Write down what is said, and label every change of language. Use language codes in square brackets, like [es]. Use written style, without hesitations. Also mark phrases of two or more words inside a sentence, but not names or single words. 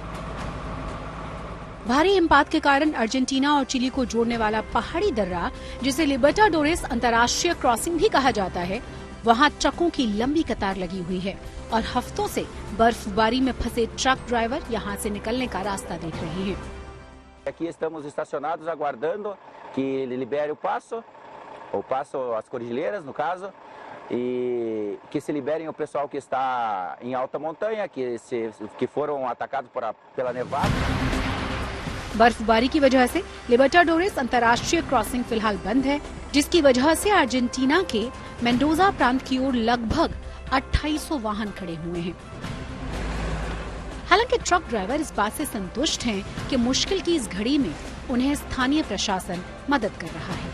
[hi] भारी हिमपात के कारण अर्जेंटीना और चिली को जोड़ने वाला पहाड़ी दर्रा, जिसे लिबर्टाडोरेस अंतर्राष्ट्रीय क्रॉसिंग भी कहा जाता है, वहां ट्रकों की लंबी कतार लगी हुई है और हफ्तों से बर्फबारी में फंसे ट्रक ड्राइवर यहां से निकलने का रास्ता देख रहे हैं। [pt] Aqui estamos estacionados aguardando que libere o passo as cordilheiras no caso, e que se liberem o pessoal que está em alta montanha, que foram atacados pela nevada। [hi] बर्फबारी की वजह से लिबर्टाडोरेस अंतर्राष्ट्रीय क्रॉसिंग फिलहाल बंद है, जिसकी वजह से अर्जेंटीना के मेंडोजा प्रांत की ओर लगभग 2800 वाहन खड़े हुए हैं। हालांकि ट्रक ड्राइवर इस बात से संतुष्ट हैं कि मुश्किल की इस घड़ी में उन्हें स्थानीय प्रशासन मदद कर रहा है।